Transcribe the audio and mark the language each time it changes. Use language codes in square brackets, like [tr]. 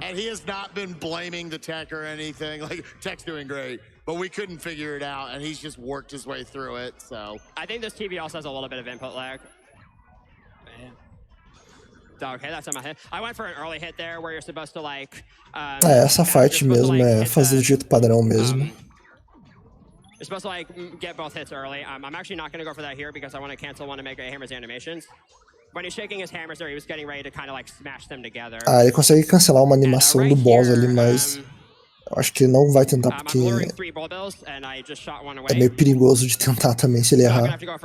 [en] And he has not been blaming the tech or anything. Like, tech's doing great, but we couldn't figure it out, and he's just worked his way through it, so. I think this TV also has a little bit of input lag. Okay, that's on my hit. I went for an early hit there, where you're supposed to, like... [pt] essa fight mesmo é fazer do jeito padrão mesmo. [en] You're supposed to, like, get both hits early. I'm actually not going to go for that here, because I want to cancel one to make Hammer's animations. When he's shaking his hammers there, he was getting ready to kind of like smash them together. [pt] Ele consegue cancelar uma animação do boss ali, mas eu acho que ele não vai tentar porque é meio perigoso de tentar também se ele errar.